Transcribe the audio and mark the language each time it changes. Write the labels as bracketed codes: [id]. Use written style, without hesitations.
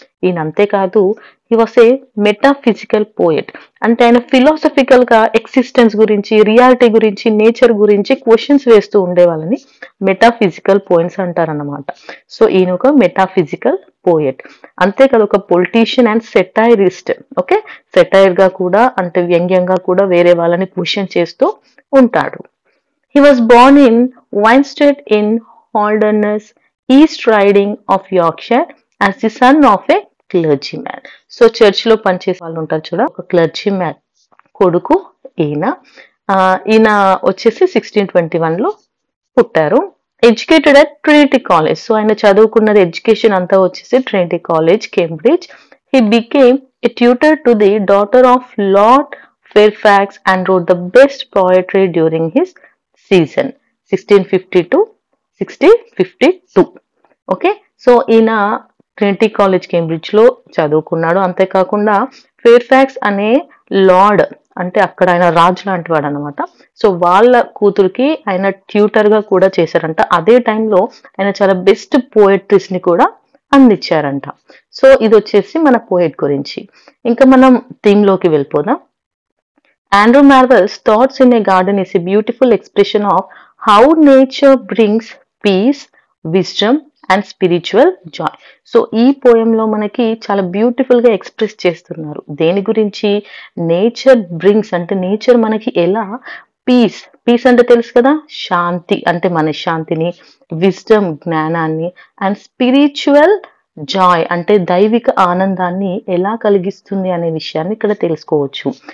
[te] ఈయన అంతేకాదు, [en] he was a metaphysical poet [te] అంటే ఆయన ఫిలాసఫికల్ గా ఎగ్జిస్టెన్స్ గురించి, రియాలిటీ గురించి, నేచర్ గురించి క్వశ్చన్స్ వేస్తూ ఉండేవాళ్ళని మెటాఫిజికల్ పోయిట్స్ అంటారన్నమాట. సో ఈయన ఒక మెటాఫిజికల్ పోయెట్. అంతేకాదు ఒక పొలిటీషియన్ అండ్ సెటైరిస్ట్. ఓకే, సెటైర్ గా కూడా అంటే వ్యంగ్యంగా కూడా వేరే వాళ్ళని క్వశ్చన్ చేస్తూ ఉంటాడు. [en] He was born in Winstead in Holderness, East Riding of Yorkshire, as the son of a clergyman. [te] So church లో పనిచేసే వాళ్ళు ఉంటారు చూడ, ఒక క్లర్జీ మ్యాన్ కొడుకు ఈయన. ఈయన వచ్చేసి 1621లో పుట్టారు. [en] Educated at Trinity College. [te] So ఆయన చదువుకున్నది ఎడ్యుకేషన్ అంతా వచ్చేసి Trinity college, Cambridge. [en] He became a tutor to the daughter of Lord Fairfax and wrote the best poetry during his season 1650-1652. [te] Okay, so ఈయన ట్రినిటీ కాలేజ్ కేంబ్రిడ్జ్ లో చదువుకున్నాడు. అంతేకాకుండా ఫేర్ఫాక్స్ అనే lord అంటే అక్కడ ఆయన రాజు లాంటి వాడు అనమాట. సో వాళ్ళ కూతురికి ఆయన ట్యూటర్ గా కూడా చేశారంట. అదే టైంలో ఆయన చాలా బెస్ట్ పోయట్రీస్ ని కూడా అందించారంట. సో ఇది వచ్చేసి మన పోయెట్ గురించి. ఇంకా మనం థీమ్ లోకి వెళ్ళిపోదాం. [en] Andrew Marvell's Thoughts in a Garden is a beautiful expression of how nature brings peace, wisdom and spiritual joy. [te] So ఈ పోయంలో మనకి చాలా బ్యూటిఫుల్ గా ఎక్స్ప్రెస్ చేస్తున్నారు. దేని గురించి? నేచర్ బ్రింగ్స్ అంటే నేచర్ మనకి ఎలా పీస్ అంటే తెలుసు కదా, శాంతి అంటే మనశ్శాంతిని, విజ్డమ్ జ్ఞానాన్ని అండ్ స్పిరిచువల్ జాయ్ అంటే దైవిక ఆనందాన్ని ఎలా కలిగిస్తుంది అనే విషయాన్ని ఇక్కడ తెలుసుకోవచ్చు.